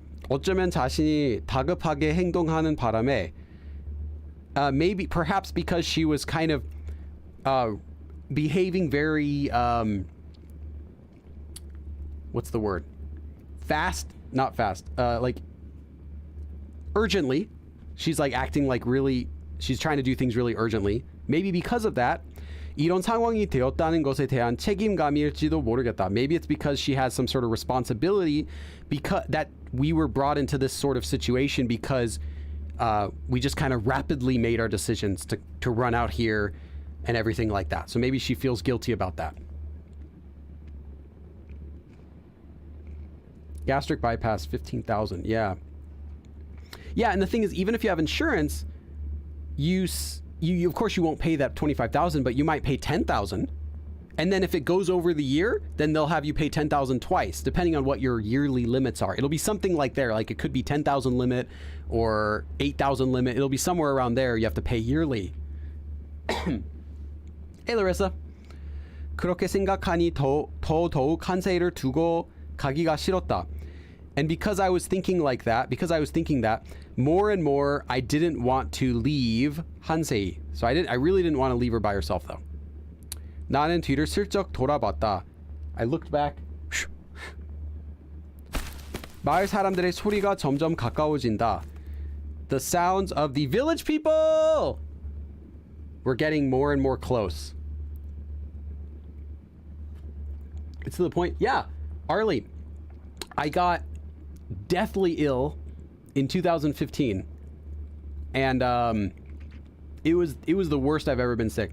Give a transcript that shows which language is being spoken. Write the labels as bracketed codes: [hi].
[ko] 어쩌면 자신이 다급하게 행동하는 바람에 [en] maybe perhaps because she was kind of behaving very what's the word? Not fast. Like urgently. She's like acting like really, she's trying to do things really urgently. Maybe because of that, [ko] 이런 상황이 되었다는 것에 대한 책임감일지도 모르겠다. [en] Maybe it's because she has some sort of responsibility because that we were brought into this sort of situation because we just kind of rapidly made our decisions to run out here and everything like that. So maybe she feels guilty about that. Gastric bypass, 15,000. Yeah. Yeah, and the thing is, even if you have insurance, you of course you won't pay that 25,000, but you might pay 10,000. And then if it goes over the year, then they'll have you pay 10,000 twice, depending on what your yearly limits are. It'll be something like there, like it could be 10,000 limit or 8,000 limit. It'll be somewhere around there. You have to pay yearly. Hey, Larissa. [ko] 그렇게 생각하니 더욱 한세이를 두고 가기가 싫었다. [en] And because I was thinking that, more and more I didn't want to leave 한세이. So I really didn't want to leave her by herself though. [ko] 나는 뒤를 슬쩍 돌아봤다. [en] I looked back. [ko] 마을 사람들의 소리가 점점 가까워진다. [en] The sounds of the village people were getting more and more close. It's to the point, yeah, Arlie, I got deathly ill in 2015, and it was the worst I've ever been sick.